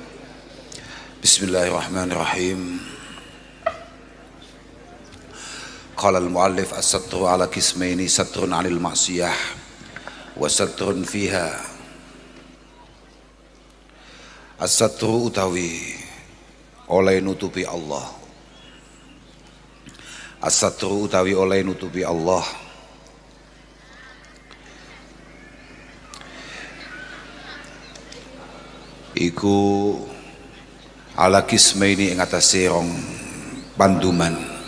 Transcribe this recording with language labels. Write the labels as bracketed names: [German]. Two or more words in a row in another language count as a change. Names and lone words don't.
[Arabic] بسم الله الرحمن الرحيم. قال المؤلف الستر على قسمين: ستر عن المعصية وستر فيها. [Javanese] الستر utawi oleh nutupi Allah. As-satru utawi oleh nutupi Allah. Iku [Arabic] على قسمين [Javanese] ing atase rong panduman.